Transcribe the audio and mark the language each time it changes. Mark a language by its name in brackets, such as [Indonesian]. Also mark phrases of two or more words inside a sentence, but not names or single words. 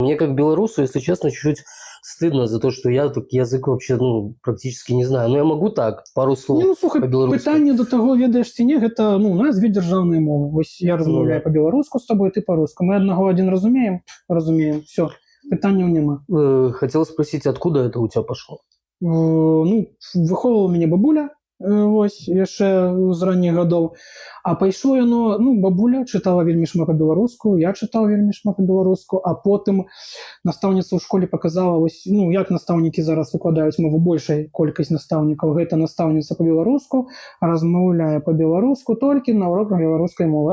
[Russian] Мне как белорусу, если честно, чуть-чуть стыдно за то, что я так язык вообще, практически не знаю. Но я могу так, пару Не, слов [Belarusian] ну слухай, [Russian] по-белорусски. [Belarusian] пытанне до таго, ведаеш ці не, гэта у нас две дзяржаўныя мовы. Вось я Ну размаўляю да. па-беларуску з табой, ты па-руску. Мы аднаго адзін разумеем, все, пытанняў няма. [Russian] Хотел спросить, откуда это у тебя пошло? [Belarusian] Ну, выхоўвала мяне бабуля, вось, яшчэ з ранніх гадоў. А пайшло яно, бабуля чытала вельмі шмат па-беларуску, я чытаў вельмі шмат па-беларуску, а потым настаўніца ў школе показала, вось, як настаўнікі зараз выкладаюць мову, большая колькасць настаўнікаў, гэта настаўніца па-беларуску, размаўляе па-беларуску толькі на уроках беларускай мовы.